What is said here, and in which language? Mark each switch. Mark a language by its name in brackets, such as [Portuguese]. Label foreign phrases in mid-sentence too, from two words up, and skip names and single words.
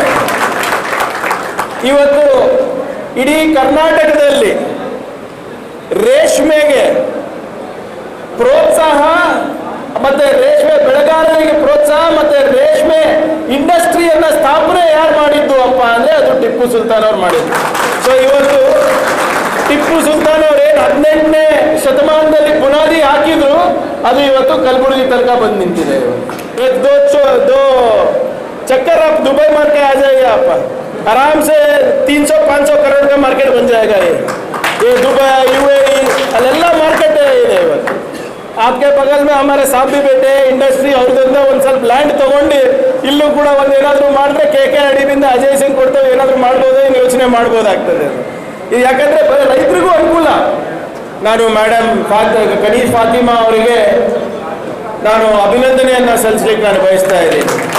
[Kannada] ಇವತ್ತು ಇಡೀ ಕರ್ನಾಟಕದಲ್ಲಿ ರೇಷ್ಮೆಗೆ ಪ್ರೋತ್ಸಾಹ ಮತ್ತೆ ರೇಷ್ಮೆ ಬೆಳೆಗಾರರಿಗೆ ಪ್ರೋತ್ಸಾಹ ಮತ್ತೆ ರೇಷ್ಮೆ ಇಂಡಸ್ಟ್ರಿಯನ್ನ ಸ್ಥಾಪನೆ ಯಾರು ಮಾಡಿದ್ದು ಅಪ್ಪ ಅಂದ್ರೆ ಅದು ಟಿಪ್ಪು ಸುಲ್ತಾನ್ ಅವ್ರು ಮಾಡಿದ್ದು. ಸೊ ಇವತ್ತು ಟಿಪ್ಪು ಸುಲ್ತಾನ್ ಅವ್ರು ಏನು 18ನೇ ಶತಮಾನದಲ್ಲಿ ಬುನಾದಿ ಹಾಕಿದ್ರು, ಅದು ಇವತ್ತು ಕಲಬುರಗಿ ತನಕ ಬಂದು ನಿಂತಿದೆ. [Hindi] दो चक्कर आप दुबई मार के आ जाइए, आप आराम से 300-500 करोड़ का मार्केट बन जाएगा. ये दुबई UAE अल्लाह मार्केट है. आपके बगल में हमारे साहब भी बैठे इंडस्ट्री [Kannada] ಅವ್ರದಿಂದ ಒಂದು ಸ್ವಲ್ಪ ಲ್ಯಾಂಡ್ ತಗೊಂಡು ಇಲ್ಲೂ ಕೂಡ ಒಂದು ಏನಾದರೂ ಮಾಡಿದ್ರೆ KKRDಯಿಂದ ಅಜಯ್ ಸಿಂಗ್ ಕೊಡ್ತೇವೆ, ಏನಾದರೂ ಮಾಡ್ಬೋದು, ಏನು ಯೋಚನೆ ಮಾಡ್ಬೋದಾಗ್ತದೆ. ಇದು ಯಾಕಂದ್ರೆ ರೈತರಿಗೂ ಅನುಕೂಲ. ನಾನು ಮೇಡಮ್ ಖನೀಜ್ ಫಾತಿಮಾ ಅವರಿಗೆ ನಾನು ಅಭಿನಂದನೆಯನ್ನು ಸಲ್ಲಿಸಲಿಕ್ಕೆ ನಾನು ಬಯಸ್ತಾ ಇದ್ದೀನಿ.